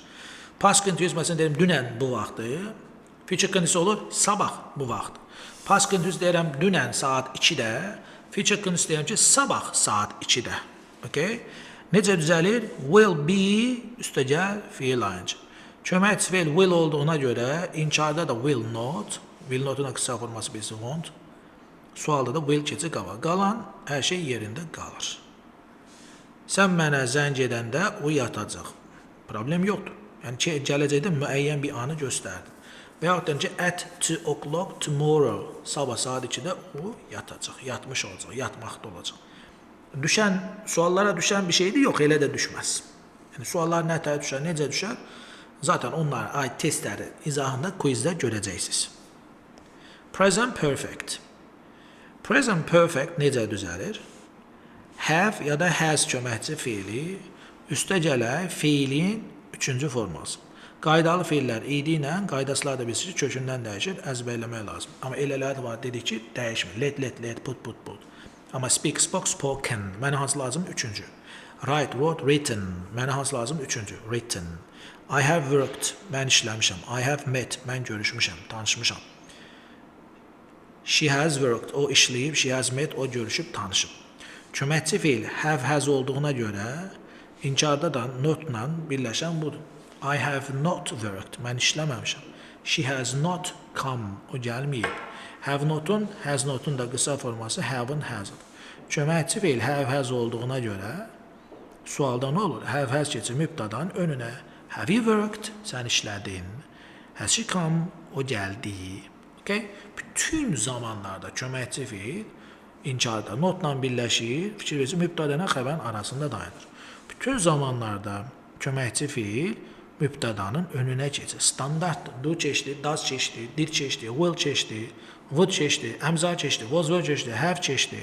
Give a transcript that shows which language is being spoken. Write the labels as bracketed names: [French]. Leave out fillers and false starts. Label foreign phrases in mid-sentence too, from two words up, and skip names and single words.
[English] Past continuous [Azerbaijani] məsələn deyirəm, dünən bu vaxtı. [English] Future continuous [Azerbaijani] olur, sabah bu vaxt. [English] Past continuous [Azerbaijani] deyirəm, dünən saat 2-də. [English] Future continuous [Azerbaijani] deyirəm ki, sabah saat 2-də. Okay? Necə düzəlir? [English] Will be [Azerbaijani] üstəgəl fiil ayıncı. Köməkçi fiil will olduğuna görə inkarda da [English] will not. Will not'un [Azerbaijani] da qısa forması birisi won't. Sualda da will keçir qaba. Qalan hər şey yerində qalır. Sən mənə zəng edəndə o yatacaq. Problem yoxdur. Yəni gələcəkdə müəyyən bir anı göstərdin. Və yaxud da ki, [English] at 2 o'clock tomorrow. [Azerbaijani] Sabah saat 2-də o yatacaq. Yatmış olacaq, yatmaqda olacaq. Suallara düşən bir şeydir, yox, elə də düşməz. Yəni, suallar nətər düşər, necə düşər? Zaten onlara ait testləri izahında quizdə görəcəksiniz. [English] Present perfect. Present perfect [Azerbaijani] necə düzəlir? Have ya da has köməkçi fiili üstə gələk fiilin üçüncü forması. Qaydalı fiillər id ilə, qaydasılar da bilsin ki, kökündən dəyişir, əzbərləmək lazım. Amma elələr də var, dedik ki, dəyişmir. [English] Let, put. Amma speak, spoke, spoken. [Azerbaijani] Mənə hansı lazım? Üçüncü. [English] Write, wrote, written. [Azerbaijani] Mənə hansı lazım? Üçüncü. [English] Written. I have worked. [Azerbaijani] Mən işləmişəm. [English] I have met. [Azerbaijani] Mən görüşmüşəm, tanışmışam. [English] She has worked. [Azerbaijani] O işləyib. [English] She has met. [Azerbaijani] O görüşüb, tanışıb. Köməkçi fiil [English] have, has [Azerbaijani] olduğuna görə inkarda da notla birləşən budur. [English] I have not worked. [Azerbaijani] Mən işləməmişəm. [English] She has not come. [Azerbaijani] O gəlməyib. [English] Have not'un, has not'un [Azerbaijani] da qısa forması have'ın has'ıdır. Köməkçi fiil [English] have, has [Azerbaijani] olduğuna görə sualda nə olur? [English] Have, has [Azerbaijani] keçir mübtadan önünə. [English] Have you worked? [Azerbaijani] Sən işlədin. [English] Has she come? [Azerbaijani] O gəldi. Okay? Bütün zamanlarda köməkçi fiil inkarda notla birləşir, fikir verir, mübtədənə xəbərin arasında dayanır. Bütün zamanlarda köməkçi fiil mübtədanın önünə keçir. Standartdır. Do keçdi, does keçdi, did keçdi, will keçdi, would keçdi, əmza keçdi, [English] was, were [Azerbaijani] keçdi, have keçdi.